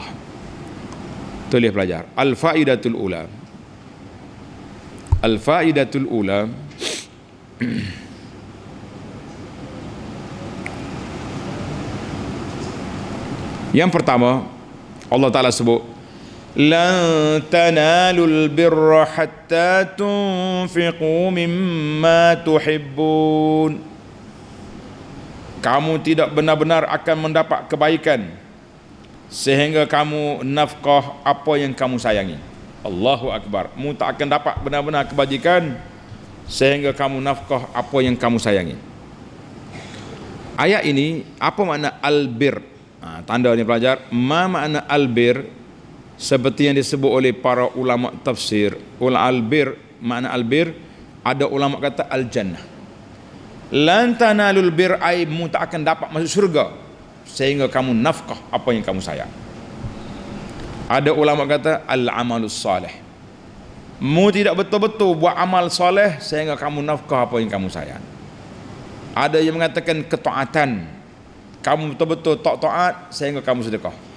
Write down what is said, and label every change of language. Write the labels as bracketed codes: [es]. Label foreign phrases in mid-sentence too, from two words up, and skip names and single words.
[ms] Tulis pelajar. [ar] الفائدة الأولى [ms] yang pertama, Allah Ta'ala sebut, [ar] لن تنالوا البر حتى تنفقوا مما تحبون. [ms] Kamu tidak benar-benar akan mendapat kebaikan sehingga kamu nafkah apa yang kamu sayangi. [ar] الله أكبر. [ms] Kamu tak akan dapat benar-benar kebajikan sehingga kamu nafkah apa yang kamu sayangi. Ayat ini, apa makna albir? Tanda ni pelajar, [ar] ما معنى البر? [ms] Seperti yang disebut oleh para ulama tafsir, albir, makna albir, ada ulama kata al-jannah. [ar] لن تنالوا البر, [ms] ay mu tak akan dapat masuk syurga sehingga kamu nafkah apa yang kamu sayang. Ada ulama kata [ar] العمل الصالح, [ms] mu tidak betul-betul buat amal soleh sehingga kamu nafkah apa yang kamu sayang. Ada yang mengatakan ketaatan, kamu betul-betul taat sehingga kamu sedekah.